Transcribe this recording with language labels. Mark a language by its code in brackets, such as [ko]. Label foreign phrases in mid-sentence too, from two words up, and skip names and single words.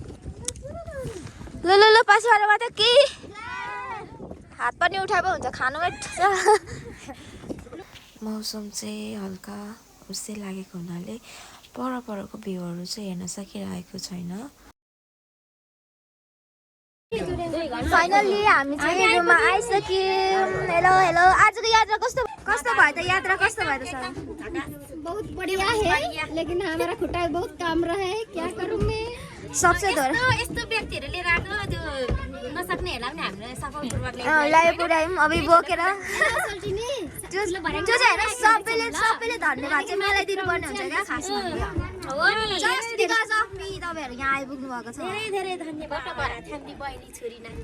[ne] ल पछिबाट मात्रै के हात पनि उठाएको हुन्छ खानुमै मौसम चाहिँ हल्का उस्तै लागेको हुनाले परको भ्यूहरू चाहिँ हेर्न सकिरहेको छैन फाइनल्ली हामी चाहिँ रुममा आइसक्यौँ हेलो आजको यात्रा कस्तो भयो त यात्रा कस्तो भयो त सर [hi] बहुत बढ़िया है लेकिन हमारा खुट्टा बहुत काम रहा है क्या करूँ मैं सबसे धोर [ne] यस्तो व्यक्तिहरू लिएर आएको त्यो लायो पुऱ्यायौँ अब बोकेर त्यो चाहिँ होइन सबैले धन्यवाद चाहिँ मलाई दिनुपर्ने हुन्छ क्या खासमा [en] just because of me [ne] तपाईँहरू यहाँ आइपुग्नु भएको छ धेरै धन्यवाद थाम्दी बहिनी छोरी नानी